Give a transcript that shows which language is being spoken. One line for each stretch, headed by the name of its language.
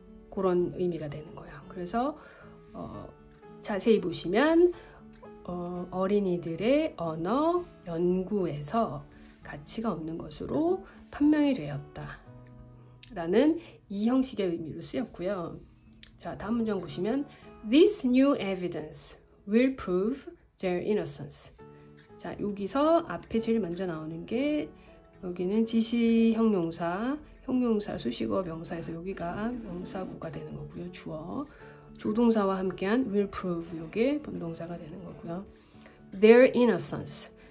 Korean: 그런 의미가 되는 거예요. 그래서 자세히 보시면 어린이들의 언어 연구에서 가치가 없는 것으로 판명이 되었다. 라는 이 형식의 의미로 쓰였고요. 자, 다음 문장 보시면
English: This new evidence will prove their innocence.
Korean: 자, 여기서 앞에 제일 먼저 나오는 게 여기는 지시 형용사, 수식어, 명사에서 여기가 명사구가 되는 거고요. 주어, 조동사와 함께한
English: will prove
Korean: 요게 본동사가 되는 거고요.
English: Their innocence.